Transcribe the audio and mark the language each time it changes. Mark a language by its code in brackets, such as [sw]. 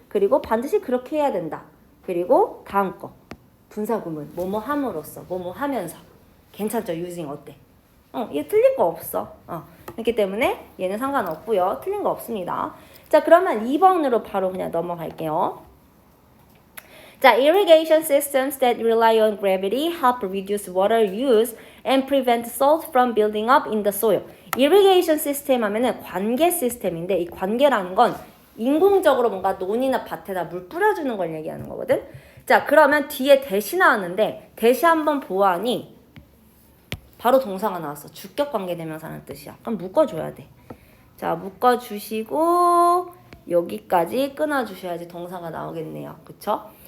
[ko] 그리고 반드시 그렇게 해야 된다. 그리고 다음 거. 분사구문. 뭐뭐 함으로써. 뭐뭐 하면서. 괜찮죠? using 어때? 얘 틀린 거 없어. 그렇기 때문에 얘는 상관없고요. 틀린 거 없습니다. 자, 그러면 2번으로 바로 그냥 넘어갈게요. [en] 자, irrigation systems that rely on gravity help reduce water use and prevent salt from building up in the soil. [ko] irrigation 시스템 하면은 관계 시스템인데 이 관계라는 건 인공적으로 뭔가 논이나 밭에다 물 뿌려주는 걸 얘기하는 거거든. 자, 그러면 뒤에 대시 나왔는데 대시 한번 보아하니 바로 동사가 나왔어. 주격 관계 대명사라는 뜻이야. 그럼 묶어줘야 돼. 자, 묶어주시고 여기까지 끊어주셔야지 동사가 나오겠네요. 그쵸?